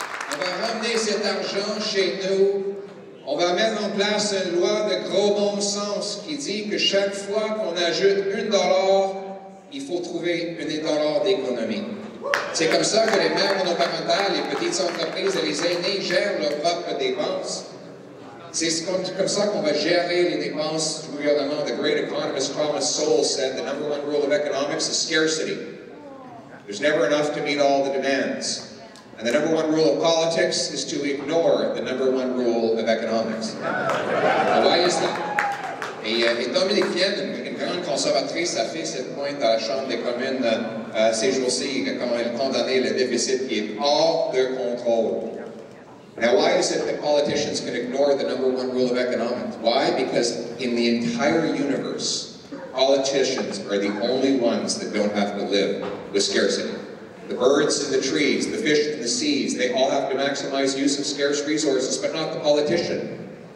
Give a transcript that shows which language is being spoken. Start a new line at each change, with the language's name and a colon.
French: On va ramener cet argent chez nous. On va mettre en place une loi de gros bon sens qui dit que chaque fois qu'on ajoute $1, il faut trouver $1 d'économie. C'est comme ça que les mères monoparentales, les petites entreprises et les aînés gèrent leurs propres dépenses. C'est comme ça qu'on va gérer les dépenses du gouvernement.
English: The great economist Thomas Sowell said the number one rule of economics is scarcity. There's never enough to meet all the demands. And the number one rule of politics is to ignore the number one rule of economics. Now, why is that?
French: Et Dominique Fienne, une grande conservatrice, a fait cette pointe à la Chambre des communes ces jours-ci, quand elle condamnait le déficit qui est hors de contrôle.
English: Now, why is it that politicians can ignore the number one rule of economics? Why? Because in the entire universe, politicians are the only ones that don't have to live with scarcity. The birds and the trees, the fish and the seas, they all have to maximize use of scarce resources, but not the politician.